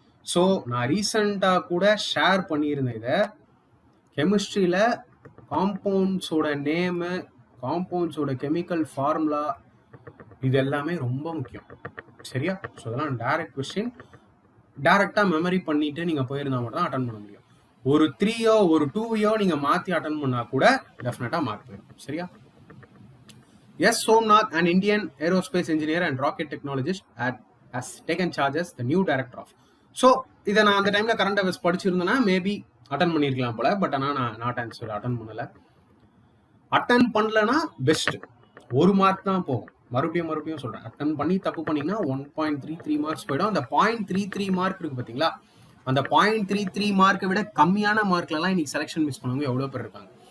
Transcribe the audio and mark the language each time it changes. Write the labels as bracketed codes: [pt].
[ta] So நான் ரீசெண்டாக கூட ஷேர் பண்ணியிருந்தேன் இதை. கெமிஸ்ட்ரியில் காம்பவுண்ட்ஸோட நேமு, காம்பவுண்ட்ஸோட கெமிக்கல் ஃபார்முலா, இது எல்லாமே ரொம்ப முக்கியம். சரியா? ஸோ அதெல்லாம் டைரக்ட் கொஸ்டின். டைரக்டாக மெமரி பண்ணிட்டு நீங்கள் போயிருந்தா மட்டும் தான் அட்டன் பண்ண முடியும். ஒரு 3யோ ஒரு 2யோ நீங்கள் மாற்றி அட்டன் பண்ணால் கூட டெஃபினட்டாக மார்க் போயிடும். சரியா? [en] S Somnath, an Indian aerospace engineer and rocket technologist, has taken charge as the new director of. [ta] So இதை நான் அந்த டைமில் கரண்ட் அஃபேர்ஸ் படிச்சிருந்தேன்னா மேபி அட்டன் பண்ணியிருக்கலாம் போல. பட் ஆனால் நான் நாட் ஆன்சர், அட்டன் பண்ணலை. அட்டன் பண்ணலன்னா பெஸ்ட், 1 மார்க் தான் போகும். மறுபடியும் சொல்கிறேன், அட்டன் பண்ணி தப்பு பண்ணிங்கன்னா 1.33 மார்க்ஸ் போயிடும். அந்த 0.33 மார்க் இருக்குது பார்த்தீங்களா, அந்த 0.33 மார்க்கை விட கம்மியான மார்க்லலாம் இன்னைக்கு செலெக்ஷன் மிஸ் பண்ணவங்க எவ்வளோ பேர் இருக்காங்க.